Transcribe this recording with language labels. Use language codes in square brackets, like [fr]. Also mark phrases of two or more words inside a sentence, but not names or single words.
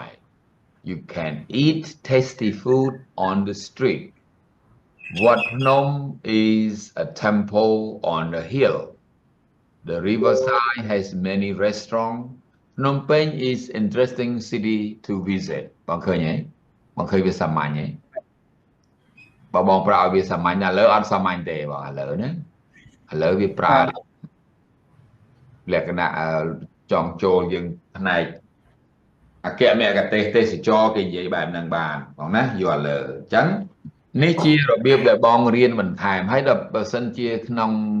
[en] You can eat tasty food on the street. Wat Phnom is a temple on a hill. The riverside has many restaurants. Phnom Penh is interesting city to visit. [km] បងឃើញទេបងឃើញវាសាមញ្ញទេបងប្រើវាសាមញ្ញឥឡូវអត់សាមញ្ញទេបងឥឡូវណាឥឡូវវាប្រើលក្ខណៈចង់ចូលយើងផ្នែកអគ្គមគ្គទេសទេសចរគេនិយាយបែបហ្នឹងបានបងណាយកឥឡូវអញ្ចឹងនេះជារបៀបដែលបងរៀនបន្ថែមហើយដល់បើសិនជាក្នុង